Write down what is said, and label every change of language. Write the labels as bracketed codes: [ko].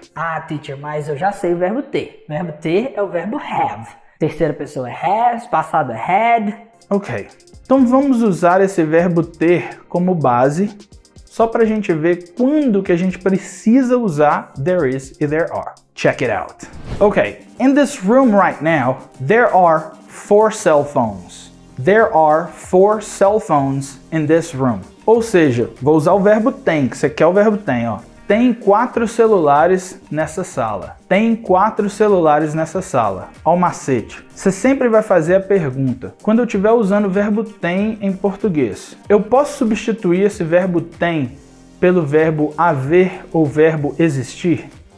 [pt] Ah, teacher, mas eu já sei o verbo ter. O verbo ter é o verbo have. Terceira pessoa é has, passado é had. Ok. Então vamos usar esse verbo ter como base, só para a gente ver quando que a gente precisa usar there is e there are. [en] Check it out. Ok. In this room right now, there are 4 cell phones. There are 4 cell phones in this room. [pt] Ou seja, vou usar o verbo tem, que você quer o verbo tem, ó. Tem 4 celulares nessa sala. Tem 4 celulares nessa sala. Ó o macete. Você sempre vai fazer a pergunta. Quando eu estiver usando o verbo tem em português, eu posso substituir esse verbo tem pelo verbo haver ou verbo existir?